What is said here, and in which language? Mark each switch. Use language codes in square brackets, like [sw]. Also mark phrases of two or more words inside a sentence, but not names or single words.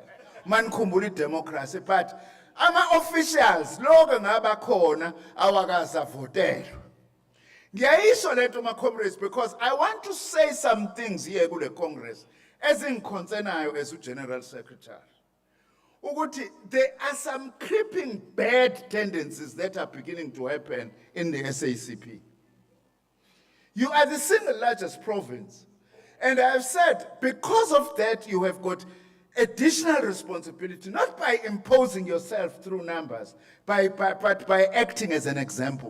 [zu] Manikhumbula i-democracy, but ama-officials loke ngaba khona awakazavotelwa. Ngiyayisho lento ma-comrades [en] because I want to say some things here [zu] kule Congress ezingikhontsenayo [en] as General Secretary. Ukuthi there are some creeping bad tendencies that are beginning to happen in the SACP. You are the single largest province, and I have said because of that you have got additional responsibility, not by imposing yourself through numbers, but by acting as an example.